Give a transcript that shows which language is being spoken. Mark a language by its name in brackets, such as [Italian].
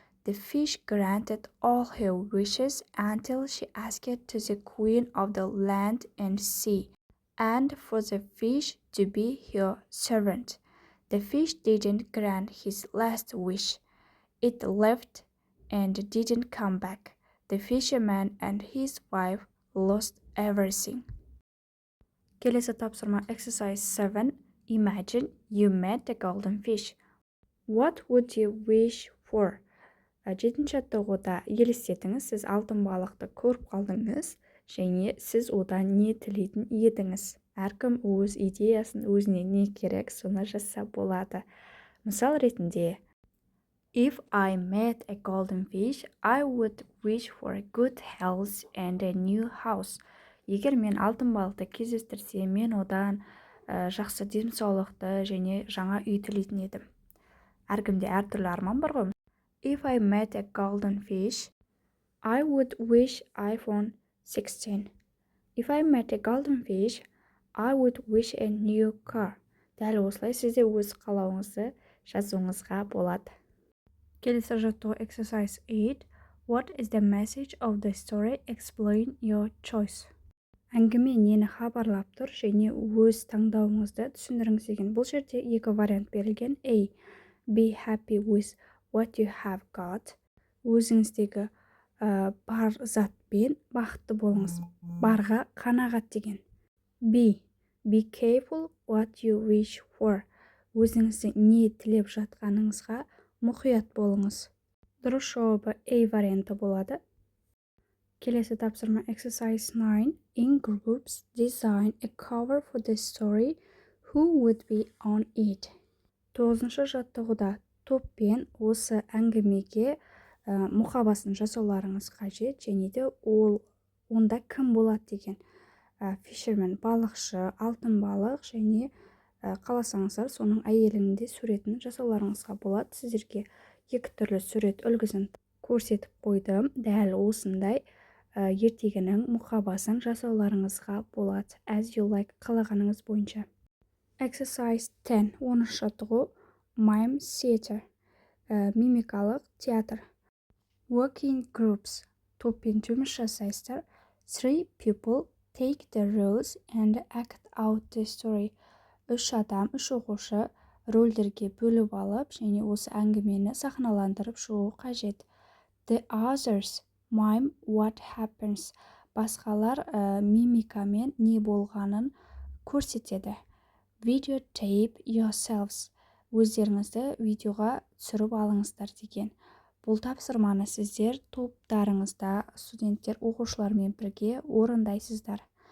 [English] The fish granted all her wishes until she asked to the queen of the land and sea, and for the fish to be her servant. The fish didn't grant his last wish. It left and didn't come back. The fisherman and his wife lost everything. [Kazakh] Келесі тапсырма [English] exercise 7. Imagine you met a golden fish. What would you wish for? [Kazakh] Жетінші тоғыда елестетіңіз, сіз алтын балықты көріп қалдыңыз, және сіз одан не тілейтін едіңіз. Әркім өз идеясын, өзіне не керек, соны жазса болады. Мысал ретінде, [English] If I met a golden fish, I would wish for a good health and a new house. [Kazakh] Егер мен алтын балықты кездестірсем, мен одан жақсы денсаулықты және жаңа үй тілейтін едім. Әркімде әртүрлі арман бар ғой. [English] If I met a golden fish, I would wish iPhone 16. If I met a golden fish, I would wish a new car. [Kazakh] Дәл осылай сізде өз қалауыңызды жазуыңызға болады. Келесі жаттығу [English] exercise 8. What is the message of the story? Explain your choice. [Kazakh] Әңгіме нені хабарлап тұр және өз таңдауыңызды түсіндіріңіз деген. Бұл жерде екі вариант берілген. [English] A. Be happy with what you have got. [Kazakh] Өзіңіздегі бар затпен бақытты болыңыз. Барға қанағат деген. B. [English] Be careful what you wish for. [Kazakh] Өзіңізді не тілеп жатқаныңызға мұқият болыңыз. Дұрыс жауабы A варианты болады. Келесі тапсырма [English] exercise 9. In groups, design a cover for the story. Who would be on it? [Kazakh] 9-шы жаттығуда топпен осы әңгімеге мұқабасын жасауларыңыз қажет, және де онда кім болады деген. Fisherman балықшы, алтын балық және қаласаңыздар соның әйелінің де суретін жасауларыңызға болады. Сіздерге екі түрлі сурет үлгісін көрсетіп қойдым. Дәл осындай ертегінің мұқабасын жасауларыңызға болады. [English] As you like, [Kazakh] қалағаныңыз бойынша. [English] Exercise 10. [Kazakh] 10-шы жаттығу [English] Mime theater. [Kazakh] Мимикалық театр. [English] Working groups. [Kazakh] Топпен жұмыс жасайсыздар. [English] 3 people take the roles and act out the story. [Kazakh] Үш адам, үш оқушы рөлдерге бөліп алып, және осы әңгімені сахналандырып шығу қажет. [English] The others mime what happens. [Kazakh] Басқалар мимикамен не болғанын көрсетеді. [English] Videotape yourselves. [Kazakh] Өздеріңізді видеоға түсіріп алыңыздар деген. Бұл тапсырманы сіздер топтарыңызда студенттер оқушылармен бірге орындайсыздар.